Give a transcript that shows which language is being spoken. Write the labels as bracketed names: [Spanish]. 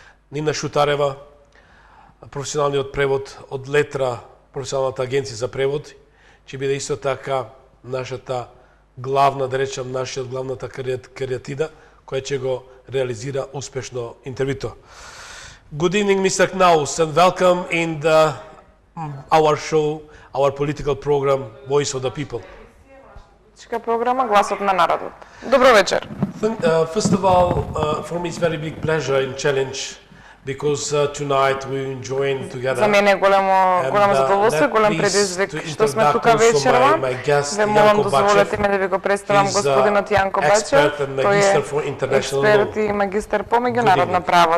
[Macedonian] Нина Шутарева, професионалниот превод од Летра, професионалната агенција за превод, ќе биде исто така нашата главна, да речем, нашиот главната кариатида, која ќе го реализира успешно интервјуто. [English] Good evening, Mr. Knaus, and welcome in our show, our political program, Voice of the People. [Macedonian] Програма Гласот на народот. Добро вечер. [English] First of all, for me it's very big pleasure and challenge because tonight we enjoying together. [Macedonian] За мене е голямо задоволство, голем предизвик што сме тука вечерва. Ве молам дозволете ми да ви го представам господинот Јанко Бачев. Тој е експерт и магистар по меѓународно право.